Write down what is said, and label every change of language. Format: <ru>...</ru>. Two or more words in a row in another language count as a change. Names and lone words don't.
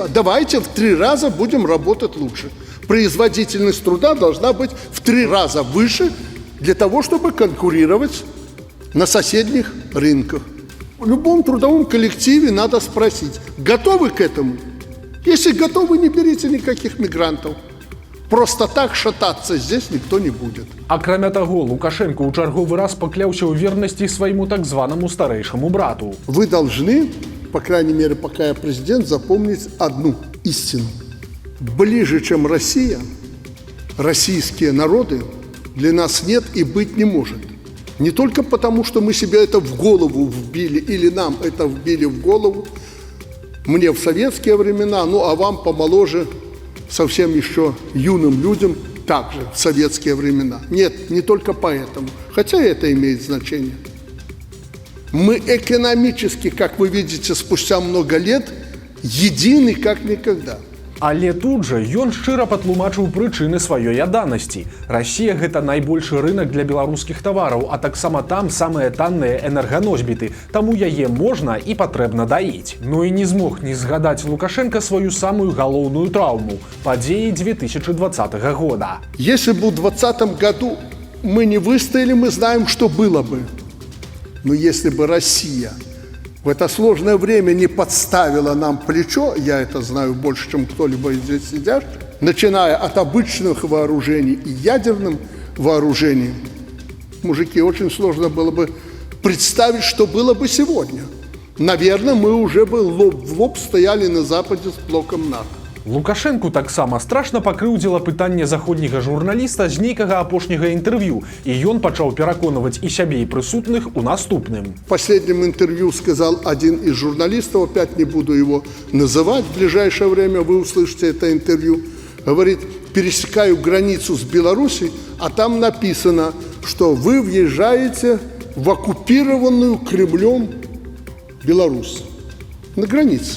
<ru>Давайте в 3 раза будем работать лучше. Производительность труда должна быть в 3 раза выше для того, чтобы конкурировать на соседних рынках. В любом трудовом коллективе надо спросить, готовы к этому? Если готовы, не берите никаких мигрантов. Просто так шататься здесь никто не будет.</ru> <be>Акрамя таго, Лукашенко ў чарговы раз пакляўся ў вернасці свайму так званаму старэйшаму брату.</be> <ru>Вы должны, по крайней мере, пока я президент, запомнить одну истину. Ближе, чем Россия, российские народы для нас нет и быть не может. Не только потому, что мы себе это в голову вбили, или нам это вбили в голову, мне в советские времена, ну а вам помоложе, совсем еще юным людям, также в советские времена. Нет, не только поэтому, хотя это имеет значение. Мы экономически, как вы видите, спустя много лет, едины как никогда.</ru> <be>Але тут жа ён шчыра патлумачыў прычыны сваёй ядданасці. Расія гэта найбольшы рынак для беларускіх тавараў, а таксама там самыя танныя энерганосьбіты, таму яе можна і патрэбна даіць. Ну і не змог не згадаць Лукашенко сваю самую галоўную траўму – падзеі 2020 года.</be> <ru>Если бы в 2020 году мы не выстояли, мы знаем, что было бы. Но если бы Россия в это сложное время не подставила нам плечо, я это знаю больше, чем кто-либо здесь сидящий, начиная от обычных вооружений и ядерным вооружением, мужики, очень сложно было бы представить, что было бы сегодня. Наверное, мы уже бы лоб в лоб стояли на Западе с блоком НАТО.</ru> <be>Лукашенку таксама страшна пакрыўдзіла пытанне заходняга журналіста з нейкага апошняга інтэрв'ю, і ён пачаў пераконваць і сябе, і прысутных у наступным.</be> <ru>В последнем интервью сказал один из журналистов, опять не буду его называть, в ближайшее время вы услышите это интервью, говорит, пересекаю границу с Беларусью, а там написано, что вы въезжаете в оккупированную Кремлем Беларусь на границе.</ru>